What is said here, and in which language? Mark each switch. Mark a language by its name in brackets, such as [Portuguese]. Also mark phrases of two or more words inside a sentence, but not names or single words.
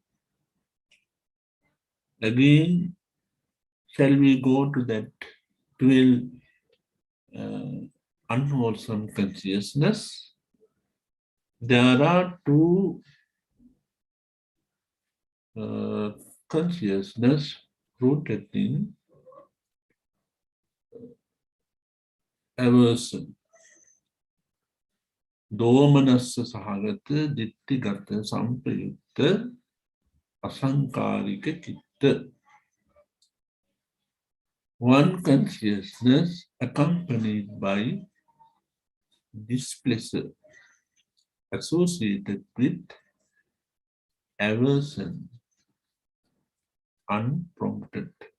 [English] Again, shall we go to that 12 unwholesome consciousness? There are two consciousness rooted in aversion. [Pali] Domanassa sahagata ditthigata sampayutta asankarika chitta. [English] One consciousness accompanied by displeasure associated with aversion, unprompted.